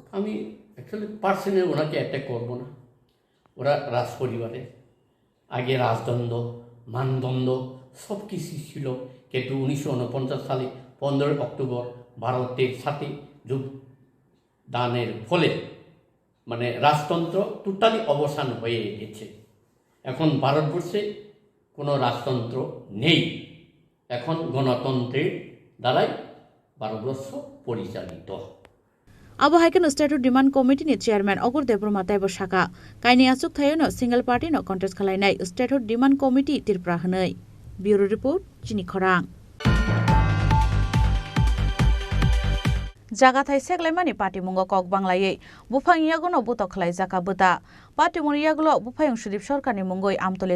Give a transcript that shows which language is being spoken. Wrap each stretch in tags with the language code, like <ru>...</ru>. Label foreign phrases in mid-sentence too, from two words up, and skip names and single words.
<bn>আমি অ্যাকচুয়ালি পার্সোনালি ওনাকে অ্যাটাক করবো না। ওরা রাজ পরিবারে আগে রাজদ্বন্দ্ব মানদণ্ড সব কিছু ছিল, কিন্তু 1949 সালে 15 অক্টোবর ভারতের সাথে যোগদানের ফলে মানে রাজতন্ত্র টোটালি অবসান হয়ে গেছে। এখন ভারতবর্ষে কোনো রাজতন্ত্র নেই, এখন গণতন্ত্রের দ্বারাই ভারতবর্ষ পরিচালিত।</bn> <trp>Abohaikan Statehood Demand Committee ni Chairman Ogur Debroma Taibo Shaka Kaini Asuk Thayono</trp> <en>Single Party</en> <trp>no Contest Kalainai Statehood Demand Committee Tirpra Hanai.</trp> <en>Bureau Report</en> <trp>Chini Khorang. Jagathai Seglaimani Party Mungo Kok Banglaye Bufang Yagono Buto Khlai Jaka Buta Party Muniyaglo Bufayung Shudip Sarkar ni Mungoi Amtole</trp>